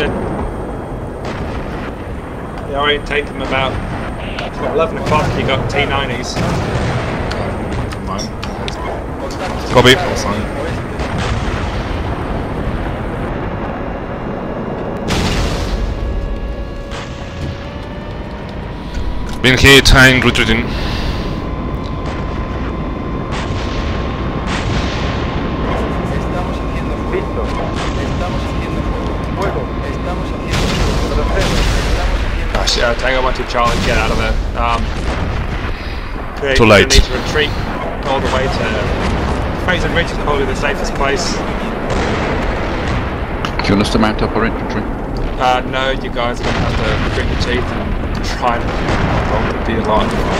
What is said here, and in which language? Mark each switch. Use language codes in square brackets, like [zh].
[en] You orientate them about 11 o'clock, you got T90s. Never mind. Copy. Been hit and retreating. [es] Estamos haciendo fuego. Estamos haciendo fuego. Estamos haciendo fuego. [en] Gosh, Tango 1-2 Charlie, get out of there. Too late. Need to retreat all the way to Fraser Ridge is probably the safest place. Do you want us to mount up our infantry? No, you guys are going to have to grit your teeth and try and be alive.